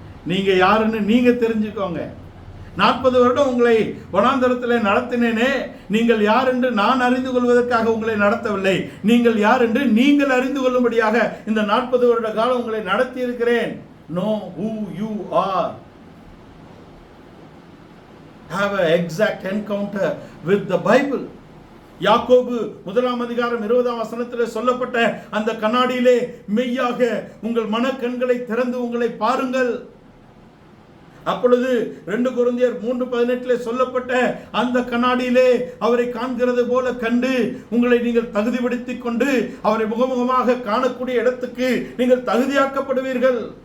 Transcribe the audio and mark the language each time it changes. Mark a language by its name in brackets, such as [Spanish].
[Tamil] நீங்க யாருன்னு நீங்க தெரிஞ்சுக்கோங்க. 40 வருடம் உங்களை வனாந்தரத்தில் நடத்தினேனே, நீங்கள் யார் என்று நான் அறிந்து கொள்வதற்காக உங்களை நடத்தவில்லை, நீங்கள் யார் என்று நீங்கள் அறிந்து கொள்ளும்படியாக இந்த 40 வருட காலம் உங்களை நடத்தி இருக்கிறேன். [English] Know who you are. Have an exact encounter with the Bible. [Tamil] யாக்கோபு 1 அதிகாரம் 20 சொல்லப்பட்ட அந்த கண்ணாடியிலே மெய்யாக உங்கள் மனக்கண்களை திறந்து உங்களை பாருங்கள். அப்பொழுது 2 கொரிந்தியர் 3:18 சொல்லப்பட்ட அந்த கண்ணாடியிலே அவரை காண்கிறது போல கண்டு உங்களை நீங்கள் தகுதிப்படுத்திக் கொண்டு அவரை முகமுகமாக காணக்கூடிய இடத்துக்கு நீங்கள் தகுதியாக்கப்படுவீர்கள்.